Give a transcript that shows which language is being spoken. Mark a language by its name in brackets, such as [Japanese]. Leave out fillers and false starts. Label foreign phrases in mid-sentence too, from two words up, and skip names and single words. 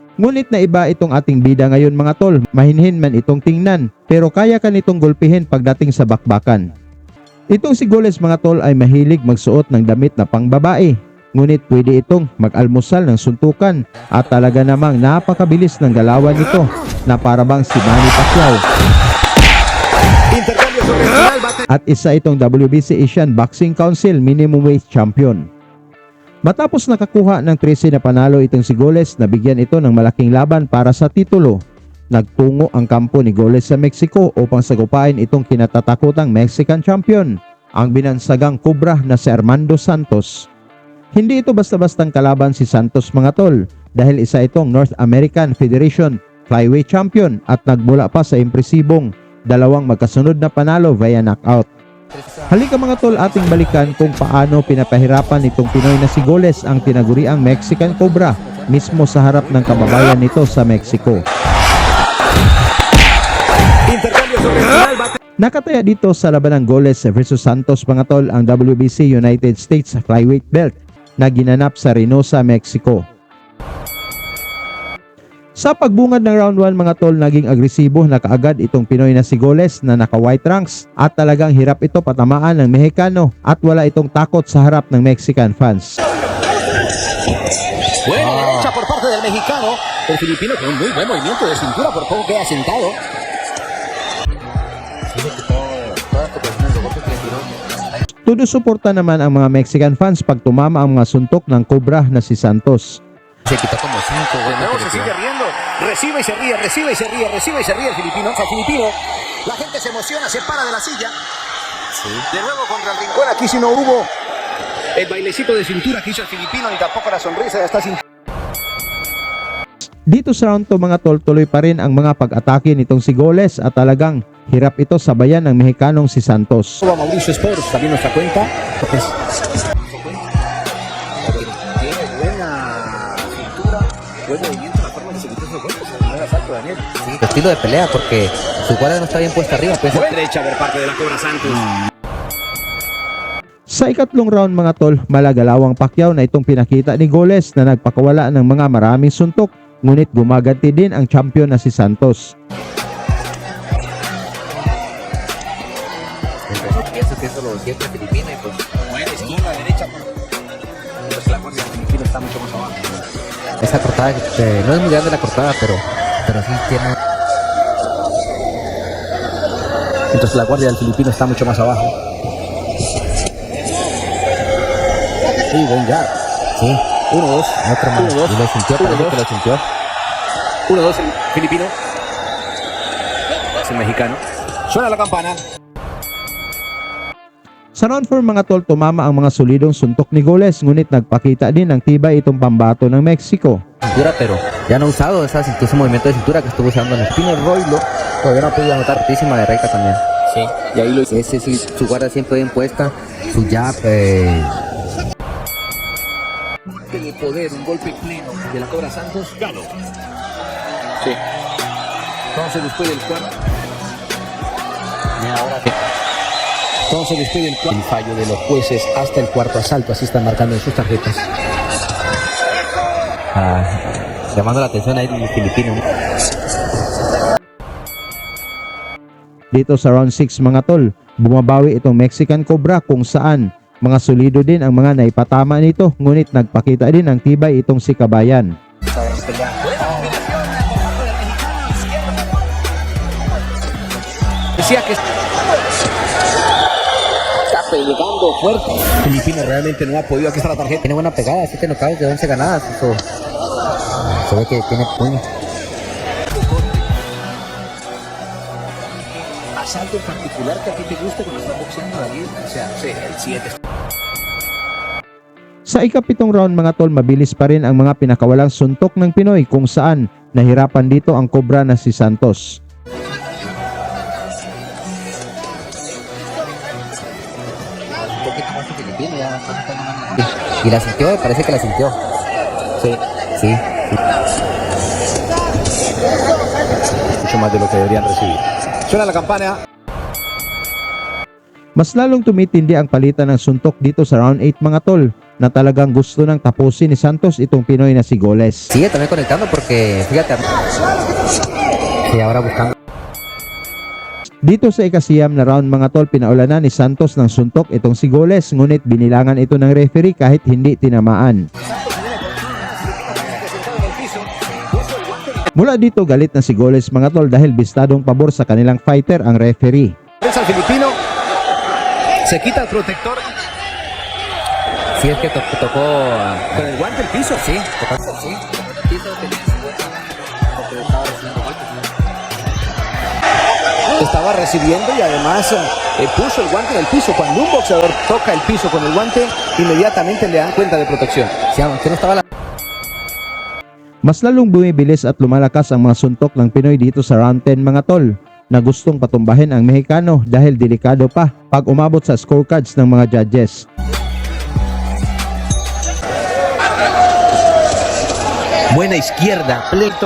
[Filipino] Ngunit na iba itong ating bida ngayon mga tol, mahinhin man itong tingnan, pero kaya ka nitong gulpihin pagdating sa bakbakan. Itong si Goles mga tol ay mahilig magsuot ng damit na pangbabae, ngunit pwede itong mag-almusal ng suntukan at talaga namang napakabilis ng galawan nito na parabang si Manny Pacquiao. [Spanish] Intercambio sobre el final. [Filipino] At isa itong WBC Asian Boxing Council Minimum Weight Champion. Matapos nakakuha ng 13 na panalo itong si Goles, nabigyan ito ng malaking laban para sa titulo. Nagtungo ang kampo ni Goles sa Mexico upang sagupain itong kinatatakutang [English] Mexican champion, [Filipino] ang binansagang Cobra na si Armando Santos. Hindi ito basta-bastang kalaban si Santos mga tol, dahil isa itong North American Federation Flyweight Champion at nagmula pa sa impresibong dalawang magkasunod na panalo [English] via knockout. [Filipino] Halika mga tol, ating balikan kung paano pinapahirapan nitong Pinoy na si Goles ang tinaguriang Mexican Cobra mismo sa harap ng kababayan nito sa Mexico. Intercambio sobre el final. Nakataya dito sa laban ng Goles versus Santos mga tol ang WBC United States Flyweight Belt na ginanap sa Reynosa, Mexico. Sa pagbungad ng round 1 mga tol, naging agresibo na kaagad itong Pinoy na si Goles na naka [English] white trunks [Filipino] at talagang hirap ito patamaan ng Mexicano at wala itong takot sa harap ng [English] Mexican fans. [Spanish] Buena derecha por parte del mexicano. El filipino con un muy buen movimiento de cintura, por poco queda sentado. [Filipino] Todo suporta naman ang mga [English] Mexican fans [Filipino] pag tumama ang mga suntok ng Cobra na si Santos. [Spanish] Se quitó como 5 buenas. Luego se sigue riendo. Recibe y se ríe, recibe y se ríe, recibe y se ríe el filipino. El filipino. La gente se emociona, se para de la silla. Sí. De nuevo contra el rincón. Aquí sí no hubo el bailecito de cintura que hizo el filipino, ni tampoco la sonrisa. Ya está sin. [Filipino] Dito sa round 2 mga tol, tuloy pa rin ang mga pag-atake nitong si Goles at talagang hirap ito sabayan ng Mexicanong si Santos. [Spanish] Mauricio Sports, también nuestra cuenta. Tiene buena cintura, buen movimiento, la forma que se quitó esos golpes en el primer asalto, Daniel. Sí, el estilo de pelea porque su guardia no está bien puesta arriba. Pues. Buena derecha por parte de la Cobra Santos. [Filipino] Sa ikatlong round mga tol, malagalawang Pacquiao na itong pinakita ni Goles na nagpakawala ng mga maraming suntok, ngunit gumaganti din ang champion na si Santos. [Spanish] Pienso que eso lo siente el filipino y pues. Buena izquierda, derecha. Pues la guardia del filipino está mucho más abajo. Esa cortada no es muy grande la cortada, pero sí tiene. Entonces la guardia del filipino está mucho más abajo. Sí, buen jab. Sí. 1-2. Otro más. 1-2. Y lo sintió, parece que lo sintió. 1-2 el filipino. Es el mexicano. Suena la campana. [Filipino] Sa round 4 mga tol, tumama ang mga solidong suntok ni Goles, ngunit nagpakita din ng tibay itong pambato ng Mexico. [Spanish] Cintura, pero ya no ha usado ese movimiento de cintura que estuvo usando en el Spinner Roylo. Todavía no ha podido anotar fortísima de Reika también. Sí. Y ahí lo hizo. Ese sí, su guardia siempre bien puesta, su jab. De poder, un golpe pleno de la Cobra Santos. Gano. Sí. Entonces después del cuarto. Y ahora sí. Entonces después del fallo de los jueces hasta el cuarto asalto, así están marcando en sus tarjetas. Llamando la atención ahí del filipino. [Filipino] Dito sa round 6 mga tol, bumabawi itong Mexican Cobra kung saan mga solido din ang mga naipatama nito, ngunit nagpakita din ng tibay itong si Kabayan. [Spanish] Decía que está pegando fuerte. Filipino realmente no ha podido. Aquí está la tarjeta. Tiene buena pegada, 7 knockouts de 11 ganadas. Eso se ve que tiene puño. Asalto en particular que a ti te gusta cuando estás boxeando, David. O sea, sí, el 7. [Filipino] Sa ikapitong round mga tol, mabilis pa rin ang mga pinakawalang suntok ng Pinoy kung saan nahirapan dito ang Cobra na si Santos. [Spanish] Un poquito más filipino, ya. Y la sintió, parece que la sintió. Sí. Sí. Mucho más de lo que deberían recibir. Suena la campana. [Filipino] Mas lalong tumitindi ang palitan ng suntok dito sa round 8 mga tol, na talagang gusto nang tapusin ni Santos itong Pinoy na si Goles. [Spanish] Sigue también conectando porque, fíjate. Sí, ahora buscando. [Filipino] Dito sa ikasiyam na round mga tol, pinaulanan ni Santos ng suntok itong si Goles, ngunit binilangan ito ng referee kahit hindi tinamaan. Mula dito galit na si Goles mga tol dahil bistadong pabor sa kanilang fighter ang referee. [Spanish] Es al filipino. Se quita el protector Sí, es que tocó. con el guante el piso. Sí, tocó. Sí, Estaba recibiendo y además puso el guante en el piso. Cuando un boxeador toca el piso con el guante, inmediatamente le dan cuenta de protección. sí, aunque no estaba la. [Filipino] Mas lalong bumibilis at lumalakas ang mga suntok ng Pinoy dito sa round 10 mga tol, na gustong patumbahin ang Mexicano dahil delikado pa pag umabot sa scorecards ng mga judges. [Spanish] Buena izquierda, pleito.